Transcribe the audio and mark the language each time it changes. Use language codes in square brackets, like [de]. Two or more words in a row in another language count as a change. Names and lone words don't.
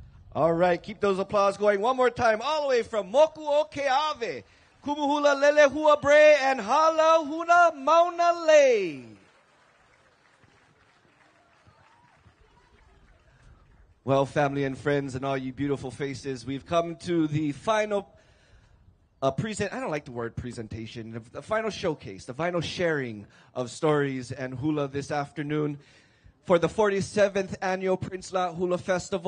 [en] All right, keep those applause going. One more time, all the way from Moku o Keawe, Kumuhula Lele Hua Bre, and Hala Huna Mauna Le. Well, family and friends and all you beautiful faces, we've come to the final I don't like the word presentation, the final showcase, the final sharing of stories and hula this afternoon for the 47th annual Prince La Hula Festival.